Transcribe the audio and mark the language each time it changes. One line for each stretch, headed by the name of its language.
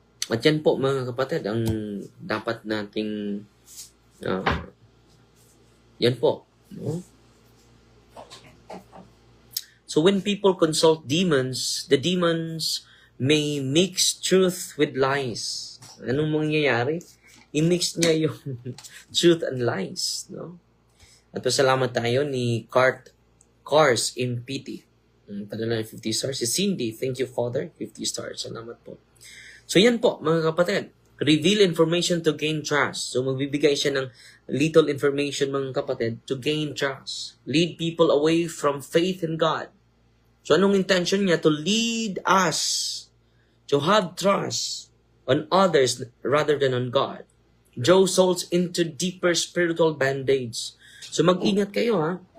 Filipino: At yan po mga kapatid, ang dapat nating yan po. No?
English: So when people consult demons, the demons may mix truth with lies.
Filipino: Anong mangyayari? I-mix niya yung truth and lies. No? At pasalamat tayo ni Cars in PT. Padala ng 50 stars. Si Cindy, thank you Father, 50 stars. Salamat po. So yan po mga kapatid.
English: Reveal information to gain trust.
Filipino: So magbibigay siya ng little information mga kapatid
English: to gain trust. Lead people away from faith in God.
Filipino: So anong intention niya?
English: To lead us to have trust on others rather than on God. Draw souls into deeper spiritual bondage. So
Filipino: mag-ingat kayo ha.